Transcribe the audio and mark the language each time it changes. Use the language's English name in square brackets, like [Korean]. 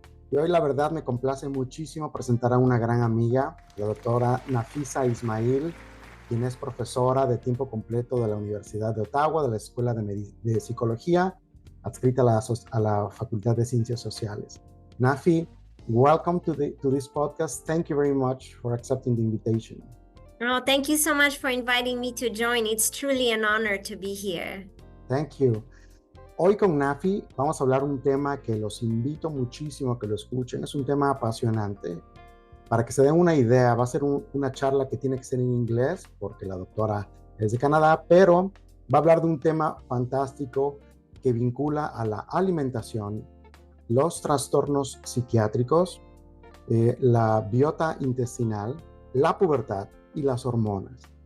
[Spanish] Y hoy la verdad me complace muchísimo presentar a una gran amiga, la doctora Nafissa Ismail, quien es profesora de tiempo completo de la Universidad de Ottawa, de la Escuela de Psicología, adscrita a la Facultad de Ciencias Sociales. [English] Nafi, welcome to this podcast. Thank you very much for accepting the invitation. Oh, thank you so much for inviting me to join. It's truly an honor to be here. Thank you. [Spanish] Hoy con Nafi vamos a hablar un tema que los invito muchísimo a que lo escuchen. Es un tema apasionante. Para que se den una idea, va a ser una charla que tiene que ser en inglés porque la doctora es de Canadá, pero va a hablar de un tema fantástico que vincula a la alimentación, los trastornos psiquiátricos, la biota intestinal, la pubertad y las hormonas.